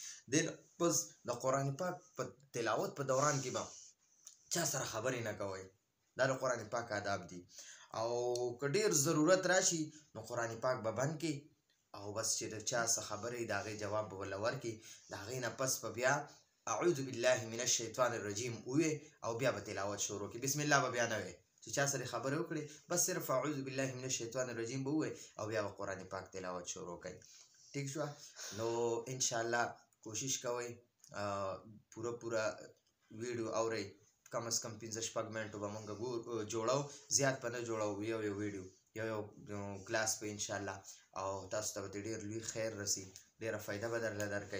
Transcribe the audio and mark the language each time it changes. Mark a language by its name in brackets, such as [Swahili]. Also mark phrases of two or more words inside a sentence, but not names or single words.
[Pashto] دین بس د قرآن پاک په تلاوت په دوران کې به چا سره خبرې نه کوئ. دا د قرآن پاک آداب دي. او که ډېر ضرورت راشي نو قرآن پاک به بند کړي او بس چې د چا څه خبرې د هغې جواب به ورله ورکړي. د هغې نه پس به بیا [Arabic] اعوذ بالله من الشیطان الرجیم [Pashto] ووایې او بیا به تلاوت شروع کړي. بسم الله به بیا نه وایې چې چا سره خبرې وکړي، بس صرف [Arabic] اعوذ بالله من الشیطان الرجیم [Pashto] به ووایې او بیا به قرآن پاک تلاوت شروع کړي. ٹھیک شوه. نو انشاءالله کوشش کوئ پوره ویډیو اورئ. [Urdu] کم از کم [Pashto] 15-16 منټو به مونږ جوړو، زیات به نه جوړو، یو ویډیو یو کلاس به انشاءالله، او تاسو ته به ډېر لوی خیر رسي، ډېره فایده به درله درکوي.